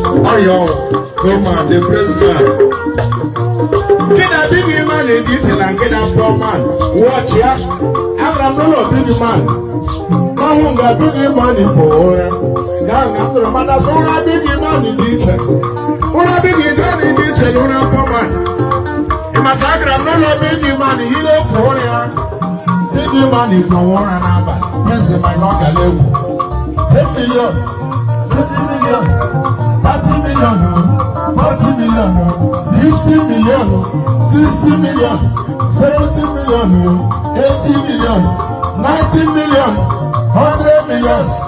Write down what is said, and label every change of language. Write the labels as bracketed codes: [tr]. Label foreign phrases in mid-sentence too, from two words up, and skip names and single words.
[ig] Ọ ya ọ, [en] Roman, the praise man. [ig] Nkịta [en] big man [ig] dị iche na nkịta [en] poor man. [ig] Watch ya. Agara m n'ụlọ [en] big man. [ig] Ọnwụ nga [en] big man [ig] bụ ụra. Nga nga m tụrụ mata sị ụra [en] big man [ig] dị iche. Ụra [en] big man [ig] dị iche na ụra [en] poor man. [ig] Ị masị agara m n'ụlọ [en] big man, [ig] ihe okwu ụra ya. [en] Big man [ig] bụ ụra n'abalị. [en] Praise my God, [ig] gala egwu. [en] Ten million, twenty million, thirty million, forty million, fifty million, sixty million, seventy million, eighty million, ninety million, hundred million.